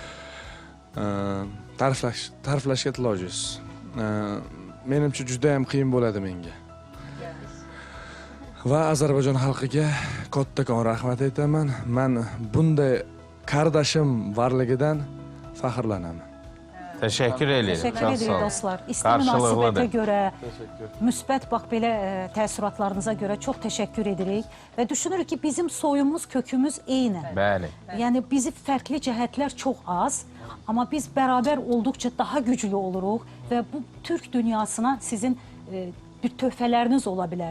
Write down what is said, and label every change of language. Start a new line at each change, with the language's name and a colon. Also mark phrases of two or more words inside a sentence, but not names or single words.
Uzbek: Ta'riflashga til ojiz. Menimcha juda ham qiyin bo'ladi menga. Va Ozarbayjon xalqiga kattakon rahmat aytaman. Men bunday qardoshim borligidan faxrlanaman.
Azerbaijani: Təşəkkür edirik. Təşəkkür Çox edirik sağ olun. dostlar. İsti münasibətə Qarşılıqlıdır. görə, müsbət bax belə təəssüratlarınıza görə çox təşəkkür edirik və düşünürük ki, bizim soyumuz, kökümüz eyni. Bəli. Yəni bizi fərqli cəhətlər çox az, amma biz bərabər olduqca daha güclü oluruq və bu türk dünyasına sizin bir töhfələriniz ola bilər.